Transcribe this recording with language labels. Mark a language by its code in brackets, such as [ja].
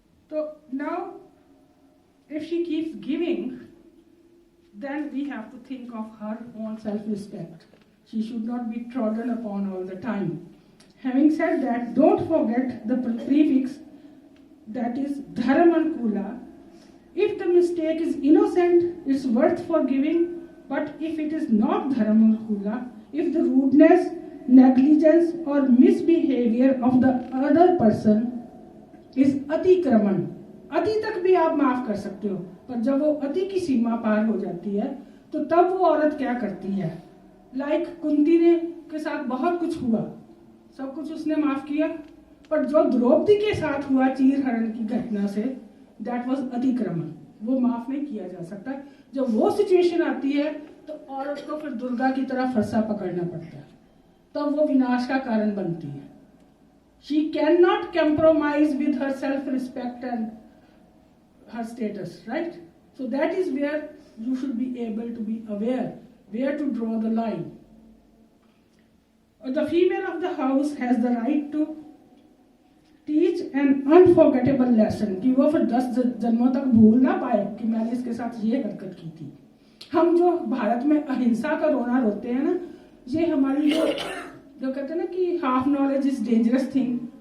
[en] तो now if she keeps giving, then we have to think of her own self-respect. She should not be trodden upon all the time. Having said that, don't forget the prefix that is dharmankula. If the mistake is innocent, it's worth forgiving. But if it is not dharmankula, if the rudeness, negligence or misbehavior of the other person is atikraman, [hi] अति तक भी आप माफ कर सकते हो, पर जब वो अति की सीमा पार हो जाती है तो तब वो औरत क्या करती है। लाइक कुंती ने के साथ बहुत कुछ हुआ, सब कुछ उसने माफ किया, पर जो द्रौपदी के साथ हुआ चीर हरण की घटना से, [en] that was [hi] अतिक्रमण, वो माफ नहीं किया जा सकता। जब वो सिचुएशन आती है तो औरत को फिर दुर्गा की तरह फरसा पकड़ना पड़ता है, तब वो विनाश का कारण बनती है। [en] She cannot compromise with her self-respect and her status, right? So that is where you should be able to be aware where to draw the line. The female of the house has the right to teach an unforgettable lesson, [hi] कि वो फिर 10 जन्मों तक भूल ना पाए कि मैंने इसके साथ ये हरकत की थी। हम जो भारत में अहिंसा का रोना रोते हैं ना, ये हमारी जो कहते हैं ना कि [en] Half knowledge is dangerous thing.